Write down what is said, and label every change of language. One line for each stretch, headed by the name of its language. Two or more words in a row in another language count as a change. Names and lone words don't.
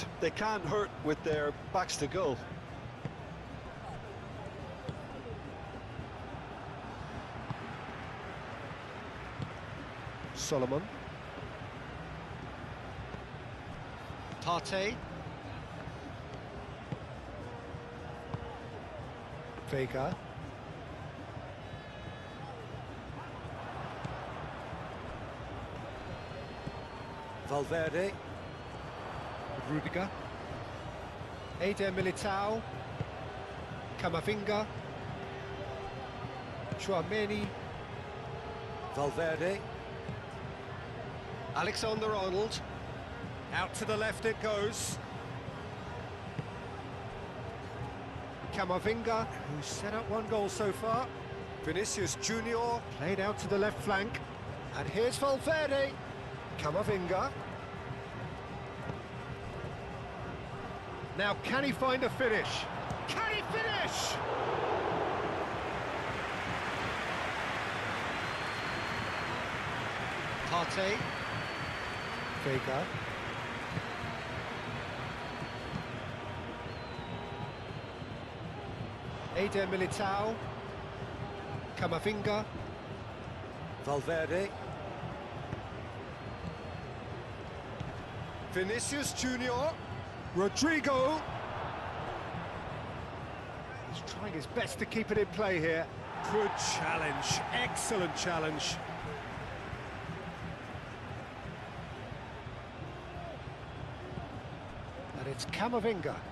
English: They can't hurt with their backs to goal. Solomon. Partey. Vega. Valverde. Rudiger. Eder Militao. Camavinga. Tchouaméni. Valverde. Alexander-Arnold, out to the left it goes. Camavinga, who's set up one goal so far. Vinicius Junior, played out to the left flank. And here's Valverde. Camavinga. Now can he find a finish? Can he finish? Partey. Vega. Eder Militao. Camavinga. Valverde. Vinicius Junior. Rodrigo. He's trying his best to keep it in play here. Good challenge, excellent challenge. And it's Camavinga.